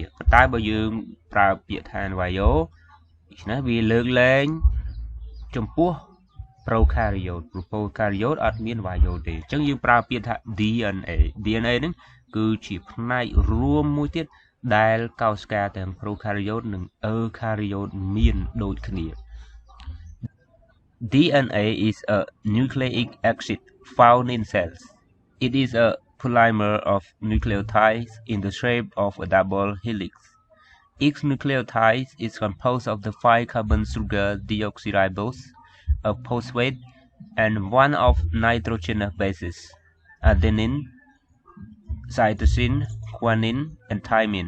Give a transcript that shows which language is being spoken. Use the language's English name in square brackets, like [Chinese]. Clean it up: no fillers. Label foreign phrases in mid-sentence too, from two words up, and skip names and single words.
[Khmer] ប៉ុន្តែបើយើងប្រើពាក្យថានវាយោដូច្នេះវាលើកលែងចំពោះ prokaryote ព្រោះ prokaryote អត់មានវាយោទេអញ្ចឹងយើងប្រើពាក្យថា DNA ហ្នឹងគឺជាផ្នែករួមមួយទៀតដែលកោសិកាទាំង prokaryote និង eukaryote មានដូចគ្នា [English] DNA is a nucleic acid found in cells. It is a polymer of nucleotides in the shape of a double helix. Each nucleotide is composed of the 5-carbon sugar deoxyribose, a phosphate, and one of nitrogenous bases, adenine, cytosine, guanine, and thymine.